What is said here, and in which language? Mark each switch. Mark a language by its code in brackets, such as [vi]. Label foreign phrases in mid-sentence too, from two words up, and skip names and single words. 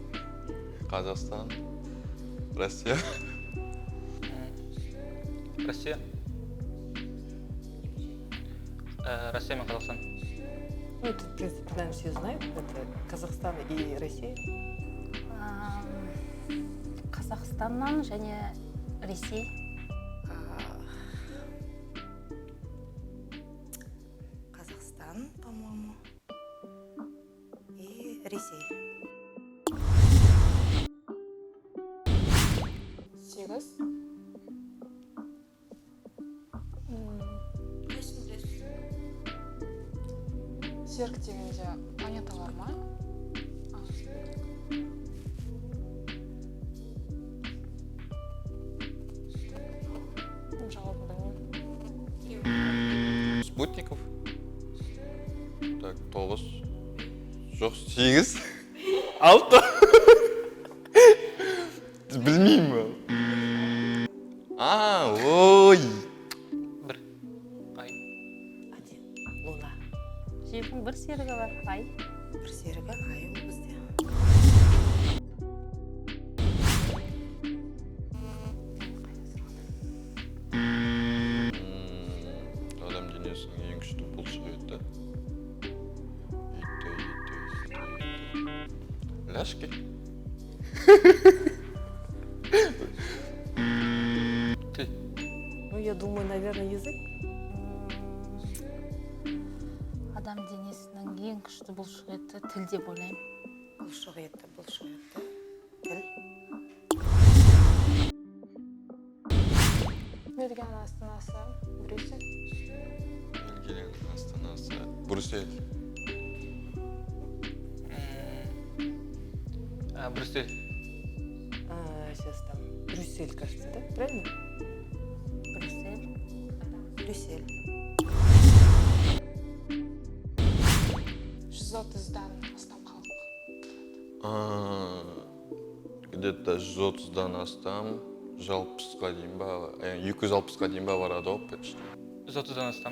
[kk] Қазақстан, Россия. Россия. Россия мен Қазақстан. [ru] Ну, это, в принципе, наверное, все знают, это Казахстан и Россия. [kk] Қазақстаннан және Ресей. [ru] Казахстан, по-моему, и Ресей. [kk] 8. Серк дегенде планета бар ма? Жауабын білмеймін. [ru] Спутников. Так, 9. Жоқ, 8. [kk] 6. Білмеймін. Ой. Бір. Ай. [ru] Один. Луна. [kk] Жердің бір серігі бар, ай. Бір серігі ай ол бізде. Адам денесінің ең күшті бұлшық еті. Ляшки. Тіл. [ru] Ну, я думаю, наверное, язык. [kk] Адам денесінің ең күшті бұлшық еті тіл деп ойлаймын. Бұлшық еті. Тіл. Бельгияның астанасы Брюссель. Бельгияның астанасы Брюссель. Брюссель. [ru] Сейчас там Брюссель, кажется, да? Правильно? Брюссель. [kk] 130-дан астам халық. Где-то 130-дан астам, 60-қа дейін ба, 260-қа дейін ба барады ғой почти. 130-дан астам.